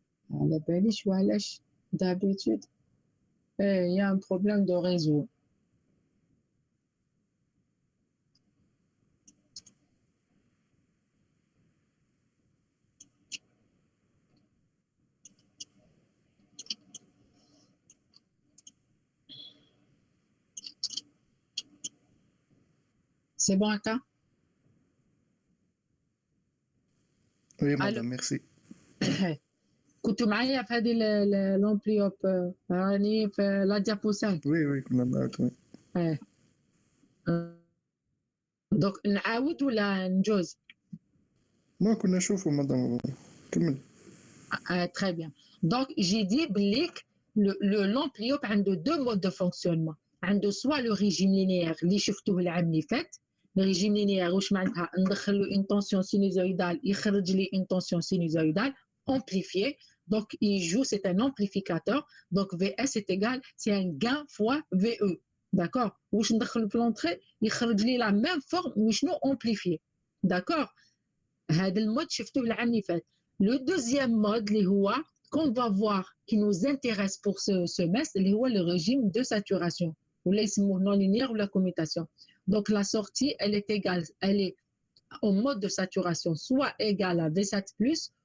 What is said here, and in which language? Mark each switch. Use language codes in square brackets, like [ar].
[ar] على باليش وعلاش [fr] d'habitude. Il y a un problème de réseau. C'est bon, Aka? Oui, madame, merci. [ar] كنتوا معايا في هذه الامبليوب راني في لا ديابوسان. Oui, كنا معاك. دونك نعاود ولا نجوز؟ ما كنا نشوفوا مدام كمل. [fr] Très bien. Donc, j'ai dit l'ampliope a deux modes de fonctionnement. Soit le régime linéaire, [ar] اللي شفتوه العام اللي فات. [fr] Le régime linéaire, [ar] واش معناتها ندخل له [fr] une tension sinusoïdale, [ar] يخرج لي [fr] une tension sinusoïdale amplifiée. Donc, il joue, c'est un amplificateur. Donc, VS est égal, c'est un gain fois VE. D'accord? [ar] واش ندخل في [fr] l'entrée, [ar] يخرج لي [fr] la même forme, mais non amplifiée. D'accord? [ar] هذا المود شفتوه العام اللي فات. [fr] Le deuxième mode, qu'on va voir, qui nous intéresse pour ce semestre, le régime de saturation, ou les non linéaire ou la commutation. Donc la sortie, elle est au mode de saturation, soit égale à V7+,